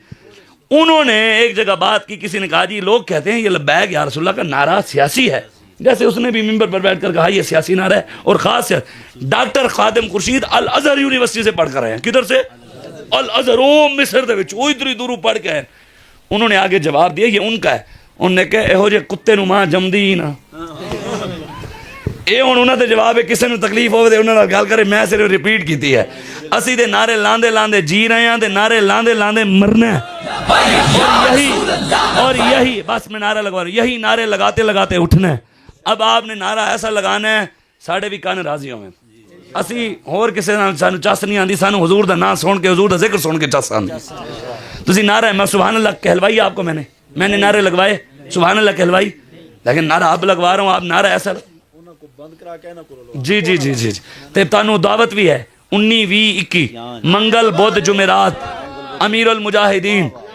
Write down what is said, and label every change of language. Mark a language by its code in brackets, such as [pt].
[ur] انہوں نے ایک جگہ بات کی, کسی نے کہا جی لوگ کہتے ہیں یہ لبیک یا رسول اللہ کا نعرہ سیاسی ہے, جیسے اس نے بھی ممبر پر بیٹھ کر کہا یہ سیاسی نعرہ ہے, اور خاص ڈاکٹر خادم خورشید الازہر یونیورسٹی سے پڑھ کر رہے ہیں. [pa] کدھر سے؟ الازہر, او مصر دے وچ, او ادھر دوروں پڑھ کے ہیں. [ur] انہوں نے آگے جواب دیا یہ ان کا ہے. [pa] انہوں نے کہا اہو جے کتے نو ماں جمدی ہی نا. اے ہن انہاں دے جواب ہے, کسے نو تکلیف ہوے تے انہاں نال گل کرے, میں صرف ریپیٹ کیتی ہے. اسی دے نعرے لاندے لاندے جی رہے ہیں, تے نعرے لاندے لاندے مرنا ہے. [ur] اور یہی بس میں نعرہ لگوا رہا ہوں, یہی نعرے لگاتے لگاتے اٹھنا ہے. اب آپ نے نعرہ ایسا لگانا ہے ساڑھے بھی کان راضی ہوئے. [pa] اسی اور کسی سانو چس نہیں آندی, سانو حضور دا نام سن کے, حضور دا ذکر سن کے چس آندی. [ur] تسی نعرہ ہے, میں سبحان اللہ کہلوائی آپ کو, میں نے نعرے لگوائے, سبحان اللہ کہلوائی, لیکن نعرہ اب لگوا رہا ہوں. آپ نعرہ ایسا جی جی جی جی تے تانوں دعوت بھی ہے 19 20 21 منگل بدھ جمعرات, امیر المجاہدین.